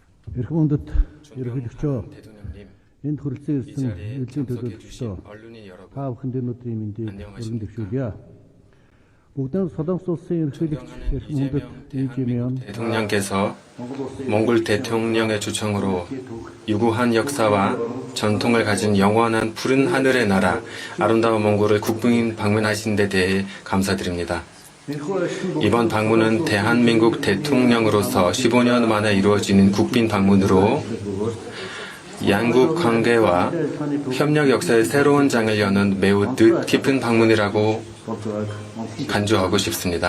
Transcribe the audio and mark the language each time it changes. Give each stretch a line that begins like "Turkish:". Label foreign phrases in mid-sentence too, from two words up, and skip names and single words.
Mongolian: Эрхэм үндэт ерөнхийлөгчөө
Korean: 대통령님,
Mongolian: энд хүрэлцэн
Korean: 이
Mongolian: ирсэн
Korean: 자리에
Mongolian: элчийн
Korean: 참석해
Mongolian: төлөөлөгчдөө
Korean: 주신 언론인 여러분,
Mongolian: та бүхэнд өнөөдрийн мэндийг өргөн
Korean: 안녕하십니까?
Mongolian: дэвшүүлье. Бүгдээ Солонгос улсын ерөнхийлөгч
Korean: 존경하는
Mongolian: эрхэм үндэт 이재명
Korean: 대통령께서 몽골 대통령의 초청으로 유구한 역사와 전통을 가진 영원한 푸른 하늘의 나라 아름다운 몽골을 국빈 방문하신 데 대해 감사드립니다. 이번 방문은 대한민국 대통령으로서 15년 만에 이루어지는 국빈 방문으로 양국 관계와 협력 역사의 새로운 장을 여는 매우 뜻깊은 방문이라고 간주하고 싶습니다.